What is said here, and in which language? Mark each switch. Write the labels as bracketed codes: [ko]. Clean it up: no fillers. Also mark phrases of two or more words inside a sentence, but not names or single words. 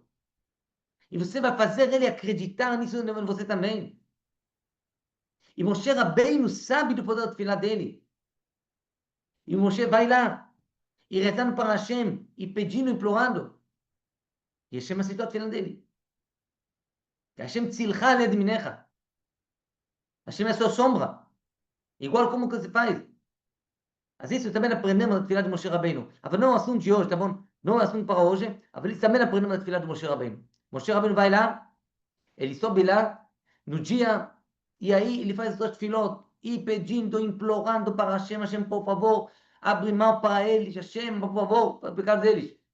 [pt] E você vai fazer ele acreditar nisso em você também. E Moshe Rabbeinu sabe do poder da tefilá dele. E Moshe vai lá, e rezando para Hashem, e pedindo, implorando. E Hashem aceitou a tefilá dele. [he] E השם צלך ליד ימינך. [pt] Hashem é a sua sombra. Igual como que se faz. Mas isso também aprendemos na tefilá de Moshe Rabbeinu. Mas não é o assunto de hoje, tá bom? Não é o assunto para hoje, mas isso também aprendemos na tefilá de Moshe Rabbeinu. Moshe Rabbeinu vai lá, ele sobe lá, no dia, e aí ele faz as suas tefilot, e pedindo, implorando para Hashem, Hashem, por favor, abre mão para eles, Hashem, por favor, para o pecado deles.